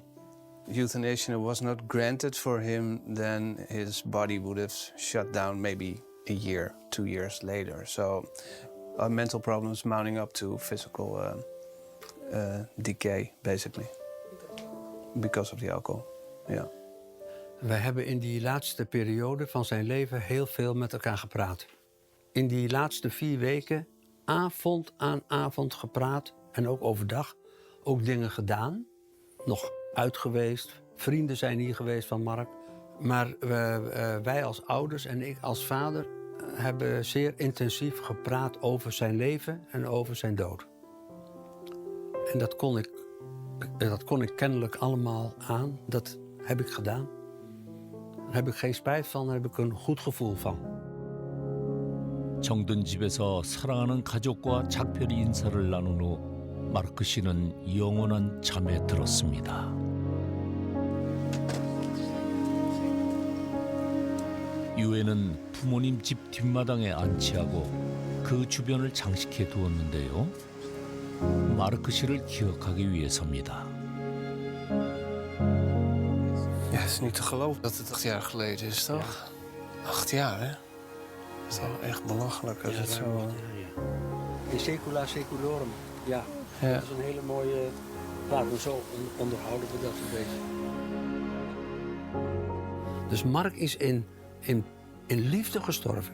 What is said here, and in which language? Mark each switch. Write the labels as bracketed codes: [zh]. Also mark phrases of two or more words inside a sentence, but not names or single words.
[en] Euthanasia was not granted for him, then his body would have shut down maybe a year, 2 years later. So mental problems mounting up to physical decay, basically, because of the alcohol. Yeah. [nl] We hebben in die laatste periode van zijn leven heel veel met elkaar gepraat. In die laatste 4 weken, avond aan avond gepraat en ook overdag ook dingen gedaan. Nog uit geweest, vrienden zijn hier geweest van Mark. Maar wij als ouders en ik als vader hebben zeer intensief gepraat over zijn leven en over zijn dood. En dat kon ik kennelijk allemaal aan. Dat heb ik gedaan. Daar heb ik geen spijt van, daar heb ik een goed gevoel van. [ko] 정든 집에서 사랑하는 가족과 작별의 인사를 나눈 후 마르크 씨는 영원한 잠에 들었습니다. 이후에는 부모님 집 뒷마당에 안치하고 그 주변을 장식해 두었는데요. 마르크 씨를 기억하기 위해서입니다. [nl] Ja, het is niet te geloven dat het 8 jaar geleden is, toch? Ja. 8 jaar, hè? Dat is wel echt belachelijk als het zo... [la] In secula seculorum, [nl] ja. Dat is een hele mooie... Laten we zo onderhouden we dat een beetje. Dus Mark is in liefde gestorven.